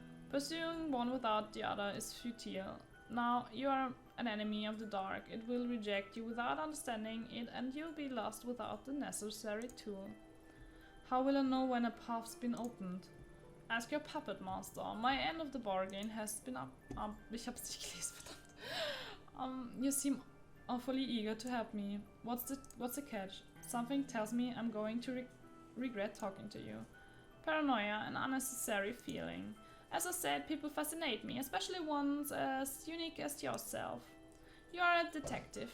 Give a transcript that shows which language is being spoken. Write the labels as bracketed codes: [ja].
[en] Pursuing one without the other is futile. Now you are an enemy of the dark, it will reject you without understanding it, and you'll be lost without the necessary tool. How will I know when a path's been opened? Ask your puppet master. My end of the bargain has been up. [de] Ich hab's nicht gelesen, verdammt. [en] You seem awfully eager to help me. What's the catch? Something tells me I'm going to regret talking to you. Paranoia, an unnecessary feeling. As I said, people fascinate me, especially ones as unique as yourself. You are a detective.